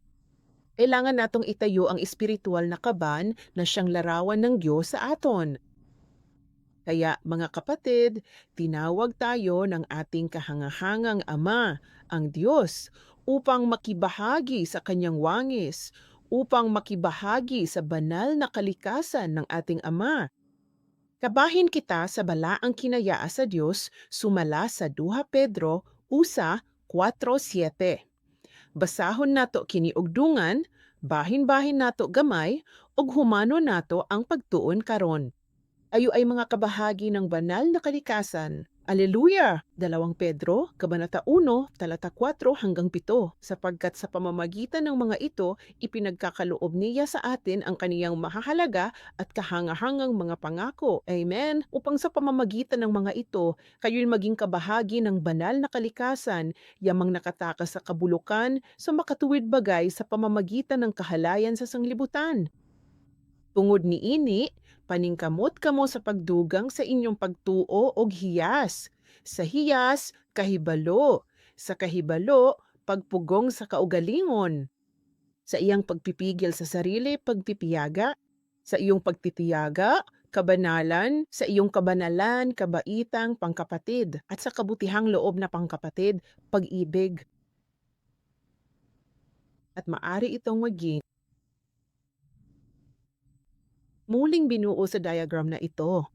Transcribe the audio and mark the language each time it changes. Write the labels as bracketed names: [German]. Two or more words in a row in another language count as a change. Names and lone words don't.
[Filipino] Kailangan natong itayo ang espiritual na kaban na siyang larawan ng Diyos sa aton. Kaya mga kapatid, tinawag tayo ng ating kahangahangang Ama, ang Diyos, upang makibahagi sa kanyang wangis, upang makibahagi sa banal na kalikasan ng ating Ama. [Cebuano] Kabahin kita sa balaang kinaya sa Diyos, sumala sa 2 Pedro, usa, 4:7. Basahon nato kini og dungan, bahin-bahin nato gamay, ug humano nato ang pagtuon karon. [Filipino] Ayo ay mga kabahagi ng banal na kalikasan. Aleluya! 2 Pedro, Kabanata 1, talata 4 hanggang 7, sapagkat sa pamamagitan ng mga ito, ipinagkakaloob niya sa atin ang kaniyang mahahalaga at kahangahangang mga pangako. Amen? Upang sa pamamagitan ng mga ito, kayo'y maging kabahagi ng banal na kalikasan, yamang nakatakas sa kabulukan, sa makatuwid bagay sa pamamagitan ng kahalayan sa sanglibutan. [Cebuano] Tungod niini, paningkamot kamo sa pagdugang sa inyong pagtuo og hiyas. Sa hiyas, kahibalo. Sa kahibalo, pagpugong sa kaugalingon. [Filipino] Sa iyang pagpipigil sa sarili, pagpipiyaga. Sa iyong pagtitiyaga, kabanalan. Sa iyong kabanalan, kabaitang pangkapatid. At sa kabutihang loob na pangkapatid, pag-ibig. At maari itong maging muling binuo sa diagram na ito.